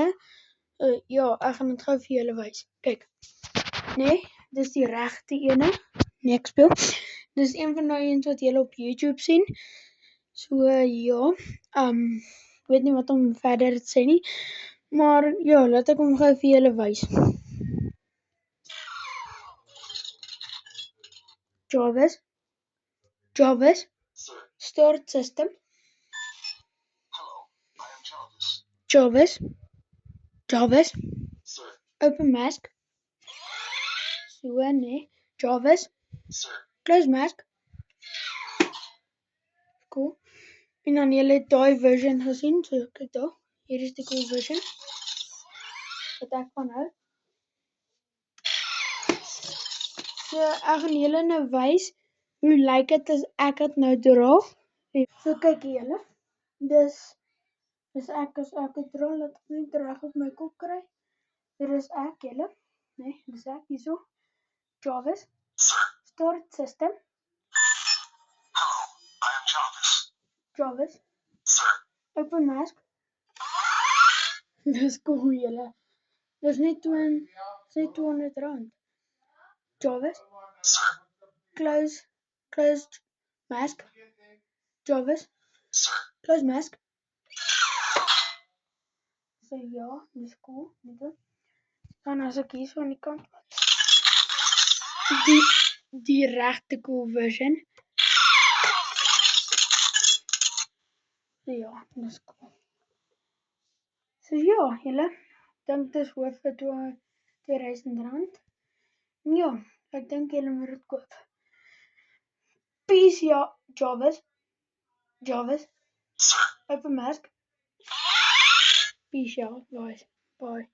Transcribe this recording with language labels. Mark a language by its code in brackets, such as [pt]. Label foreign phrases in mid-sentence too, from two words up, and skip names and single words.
[af] Ja, ek gaan dit gou vir julle wys. Kyk. Dis die regte ene. Ek speel. Dis een van daai eens wat julle op YouTube sien. So ja, ek weet nie wat om verder te sê nie. Maar ja, laat ek hom gou vir julle wys. [en] Jarvis, start system. Jarvis, open mask. So nee, Jarvis, close mask. Cool. [af] En dan julle het daai version gesien, so kyk daar. Hier is die cool version. Wat ek van hou. So ek gaan julle nou wys hoe lyk dit as ek dit nou dra. So kyk julle. Dis ek as ek dit dra, laat ek net reg op my kop kry. Dit is ek julle. Nee, dis ek hierso. [en] Jarvis. Start system. Hello, I am Jarvis. Jarvis. Sir. Open mask. [af] Dis cool julle. Dis net R200. [en] Jarvis. Sir. Closed mask. Jarvis. Sir. Close mask. [af] So ja, dis cool. Dan as ek hier so aan die kant. Die regte cool version. So ja, dis cool. So ja, julle, dink dis hoof vir R2000. Ja, ek dink julle moet dit koop. Peace, ja, [en] Jarvis. Sir. Open mask. Peace, ja, guys. Bye.